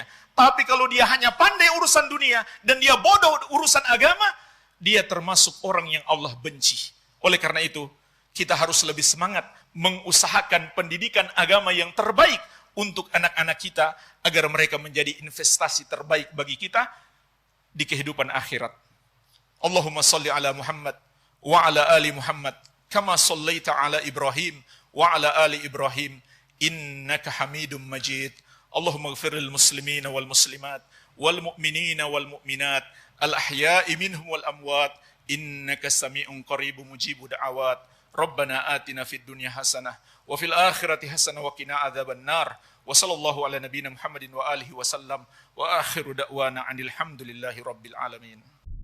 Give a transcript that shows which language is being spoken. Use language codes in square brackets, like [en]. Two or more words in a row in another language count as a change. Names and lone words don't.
[id] Tapi kalau dia hanya pandai urusan dunia, dan dia bodoh urusan agama, dia termasuk orang yang Allah benci. Oleh karena itu, kita harus lebih semangat mengusahakan pendidikan agama yang terbaik untuk anak-anak kita, agar mereka menjadi investasi terbaik bagi kita di kehidupan akhirat. [ar] اللهم صل على محمد وعلى آل محمد كما صليت على إبراهيم وعلى آل إبراهيم إنك حميد مجيد. اللهم اغفر للمسلمين والمسلمات والمؤمنين والمؤمنات الأحياء منهم والأموات إنك سميع قريب مجيب الدعوات. ربنا آتنا في الدنيا حسنة وفي الآخرة حسنة وقنا عذاب النار. وصلى الله على نبينا محمد وآله وسلم وآخر دعوانا أن الحمد لله رب العالمين.